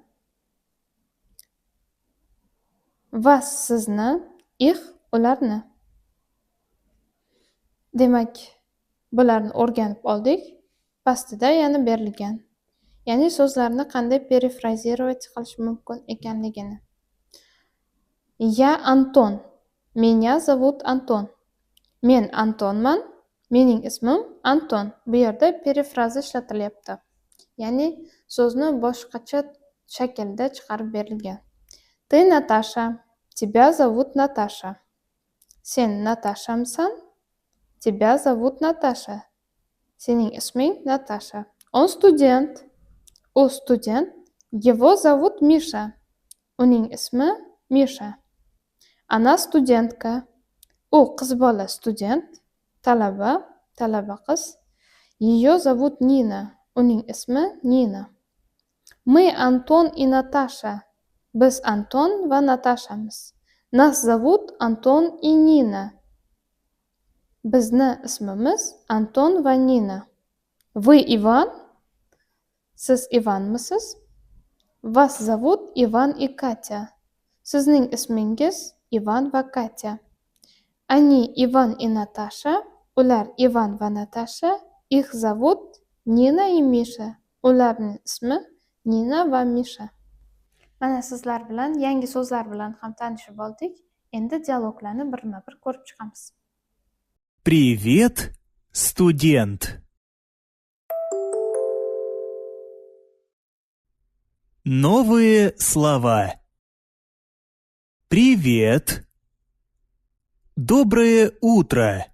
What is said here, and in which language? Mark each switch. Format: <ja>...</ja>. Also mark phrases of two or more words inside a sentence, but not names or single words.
<uz>Вас, sizni. Ich, ularni. Demak, bularni o'rganib oldik. Pastida yana berilgan. Ya'ni so'zlarni qanday перефразировать qilish mumkin ekanligini.</uz> <ru>Я Антон. Меня зовут Антон.</ru> <uz>Men Antonman. Mening ismim Anton. Bu yerda perifraza ishlatilyapti. Ya'ni so'zni boshqacha shaklda chiqarib berilgan.</uz> <ru>Ты Наташа. Тебя зовут Наташа.</ru> <uz>Sen Natashamsan.</uz> <ru>Тебя зовут Наташа.</ru> <uz>Sening isming Natasha.</uz> <ru>Он студент.</ru> <uz>U student.</uz> <ru>Его зовут Миша.</ru> <uz>Uning ismi Misha.</uz> <ru>Она студентка.</ru> <uz>U qiz bola student. Talaba qiz.</uz> <ru>Ее зовут Нина.</ru> <uz>Uning ismi Nina.</uz> <ru>Мы Антон и Наташа.</ru> <uz>Biz Anton va Natashamiz.</uz> <ru>Нас зовут Антон и Нина.</ru> <uz>Bizni ismimiz Anton va Nina.</uz> <ru>Вы Иван.</ru> <uz>Siz Ivanmisiz?</uz> <ru>Вас зовут Иван и Катя.</ru> <uz>Sizning ismingiz Ivan va Katya.</uz> <ru>Они Иван и Наташа.</ru> <uz>Ular Ivan va Natasha.</uz> <ru>Их зовут Nina и Misha.</ru> <uz>Ularning ismi Nina va Misha. Mana sizlar bilan yangi so'zlar bilan ham tanishib oldik. Endi dialoglarni birma-bir ko'rib chiqamiz.</uz> <ru>Привет, студент. Новые слова. Привет. Доброе утро.</ru>